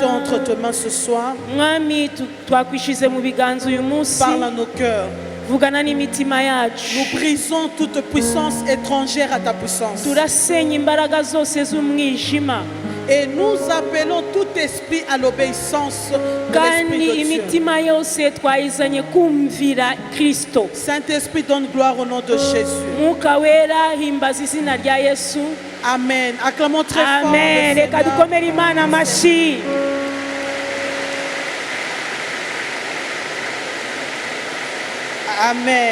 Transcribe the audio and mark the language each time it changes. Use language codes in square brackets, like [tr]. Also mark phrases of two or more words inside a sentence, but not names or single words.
[fr] entre tes mains ce soir. [rw] mwami twakwishize mu biganza uyu munsi [fr] Parle à nos cœurs. [rw] vugana n'imitima yacu [fr] Nous brisons toute puissance étrangère à ta puissance. [rw] turasenya imbaraga zose z'umwijima [fr] Et nous appelons tout esprit à l'obéissance de l'Esprit [rw] kandi [fr] de Dieu. [rw] imitima yose twayizanye kumvira kristo [fr] Saint-Esprit, donne gloire au nom de Jésus. [rw] mwuka wera himbaza izina rya yesu [fr] Amen. Acclamons très fort. [rw] amen [fr] le [rw] reka [fr] Seigneur. [rw] dukomere imana amashyi Amen.